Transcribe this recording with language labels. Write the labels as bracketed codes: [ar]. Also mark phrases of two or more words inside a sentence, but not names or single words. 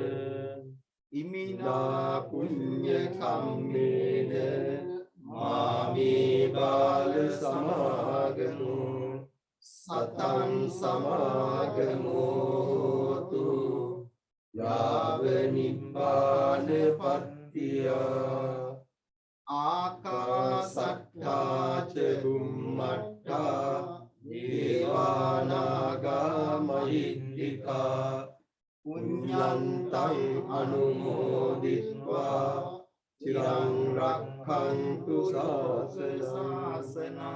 [pi] ඉමිනා පුඤ්ඤ කම්මේන මාමේ බාල සමාගමෝ සතං සමාගමෝතු යාව නිබ්බාන පත්තිය ආකාසට්ඨා ච බුම්මට්ඨා දේවානාගා මහිද්దికා පුඤ්ඤන්තං අනුමෝදිත්වා චිරං රක්ඛන්තු ශාසනං